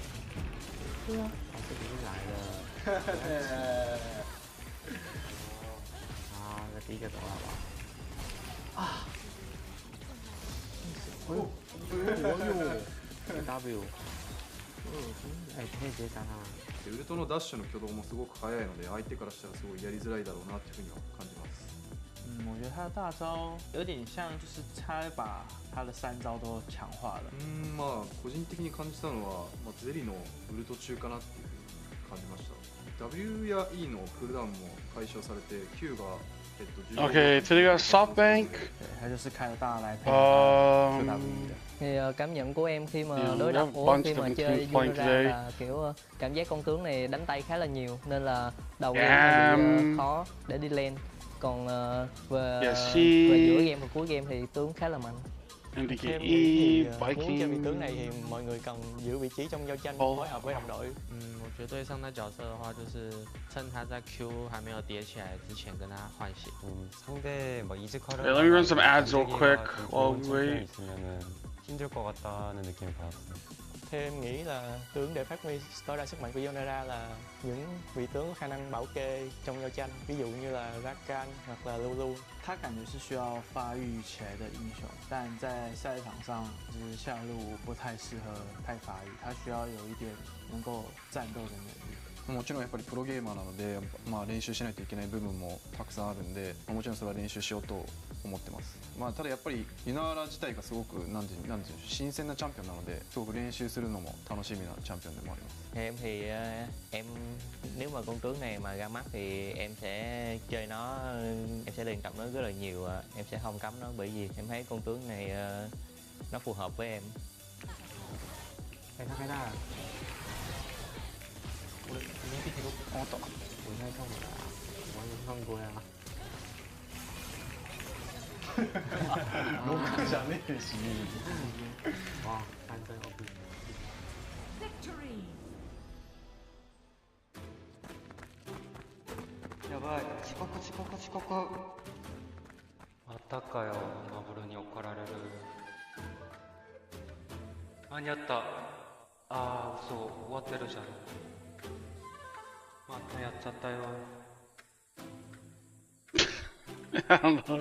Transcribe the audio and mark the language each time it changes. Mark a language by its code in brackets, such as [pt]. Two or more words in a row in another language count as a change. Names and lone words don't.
[zh] 对啊，老师已经来了。好，那第一个走了，好不好？啊！哎呦，W，哎，可以直接杀他。 [ja] ウルトのダッシュの挙動もすごく速いので、相手からしたらすごいやりづらいだろうなっていうふうには感じます。 [zh] 我觉得他的大招有点像，就是他把他的3招都强化了。 [ja] まあ個人的に感じたのは、ゼリのウルト中かなっていうふうに感じました。W や E のクールダウンも解消されて Q が [zh] OK，这个 SoftBank，对，他就是开了大来配合 W 的。 [vi] Thì cảm nhận của em khi mà đối đầu khi mà chơi Unira là kiểu cảm giác con tướng này đánh tay khá là nhiều nên là đầu game bị khó để đi lane. Còn về giữa game và cuối game thì tướng khá là mạnh. MVKE, Muốn chơi vị tướng này thì mọi người cần giữ vị trí trong giao tranh phối hợp với đồng đội. [zh] 我觉得对上他角色的话，就是趁他在 Q 还没有叠起来之前跟他换血。 [ko] 상대 뭐 이즈카를 [en] Let me run some ads real quick while we wait. [ko] 있으면은 힘들 것 같다는 느낌을 받았어요. [vi] Theo em nghĩ là tướng để phát huy tối đa sức mạnh của Unira là những vị tướng có khả năng bảo kê trong giao tranh, ví dụ như là Rakan hoặc là Lulu. [zh] 他感觉是需要发育起来的英雄，但在赛场上就是下路不太适合太发育，他需要有一点能够战斗的能力。 [ja] もちろんやっぱりプロゲーマーなので、練習しないといけない部分もたくさんあるんで、もちろんそれは練習しようと思ってます。ただやっぱりユナーラ自体がすごくなんていう新鮮なチャンピオンなので、すごく練習するのも楽しみなチャンピオンでもあります。 [vi] Theo em thì em nếu mà con tướng này mà ra mắt thì em sẽ chơi nó, em sẽ luyện tập nó rất là nhiều, em sẽ không cấm nó bởi vì em thấy con tướng này nó phù hợp với em. [zh] 哎，他开大了。我里面必须都我懂，我应该看我的啊，我已经看过呀。 [ja] 6 じゃねえし。 [zh] 哇，3真 OP。 [ja] やばい、遅刻。またかよ、ノブルに怒られる。間に合った。あー、嘘、終わってるじゃん。またやっちゃったよ。 [en] I don't know.